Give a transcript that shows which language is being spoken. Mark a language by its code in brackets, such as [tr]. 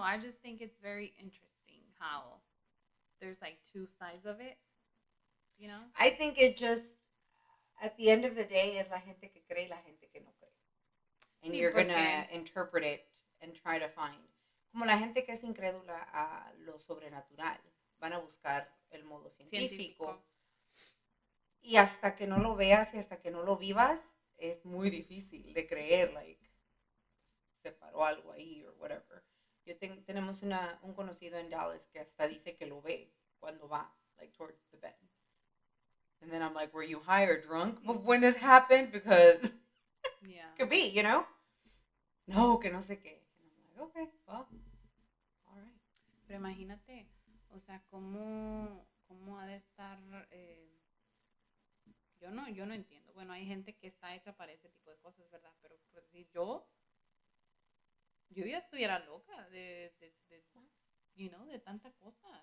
[en] I just think it's very interesting how there's like two sides of it, you know? I think it just, at the end of the day, [es] es la gente que cree y la gente que no cree. And Sí, [en] you're going to interpret it and try to find. [es] Como la gente que es incrédula a lo sobrenatural, van a buscar el modo científico. Y hasta que no lo veas y hasta que no lo vivas, es muy difícil de creer, like, se paró algo ahí [en] or whatever. [es] Tenemos un conocido en Dallas que hasta dice que lo ve cuando va, [en] like, towards the bed. And then I'm like, were you high or drunk when this happened? Because yeah, could be, you know? [es] No, que no sé qué. [en] And I'm like, okay, well, all right. [es] Pero imagínate, o sea, cómo ha de estar... Yo no entiendo. Bueno, hay gente que está hecha para ese tipo de cosas, ¿verdad? Pero pues, si yo ya estuviera loca de you know, de tanta cosa.